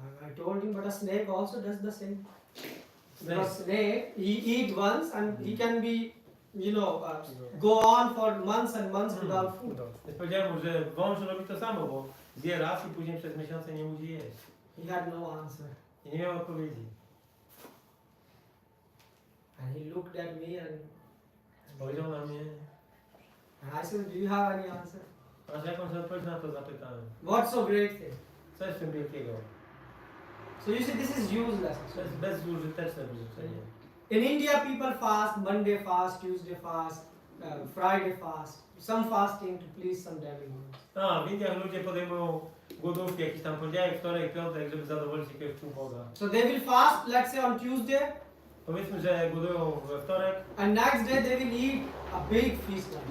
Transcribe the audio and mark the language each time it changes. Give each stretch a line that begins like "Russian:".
English: I told him, but a snake also does the same. Snake. Because snake, he eat once and he can be, go on for months and months without food.
Polish: Więc powiedziałem mu, że wąż robi to samo, bo zje raz i później przez miesiące nie musi jeść.
English: He had no answer.
Polish: I nie miał odpowiedzi.
English: And he looked at me and
Polish: Spojrzał na mnie.
English: I said, do you have any answer?
Polish: Masz jakąś odpowiedź na to? Zapytałem.
English: What's so great thing?
Polish: Co jest w tym wielkiego?
English: So you see, this is useless.
Polish: To jest bezużyteczne wyrzeczenie.
English: In India, people fast Monday fast, Tuesday fast, Friday fast, some fasting to please some demigods.
Polish: A, w Indiach ludzie podejmują głodówki, jakiś tam poniedziałek, wtorek, piątek, żeby zadowolić jakiegoś półboga.
English: So they will fast, let's say on Tuesday,
Polish: Powiedzmy, że głodują we wtorek,
English: and next day they will eat a big feast.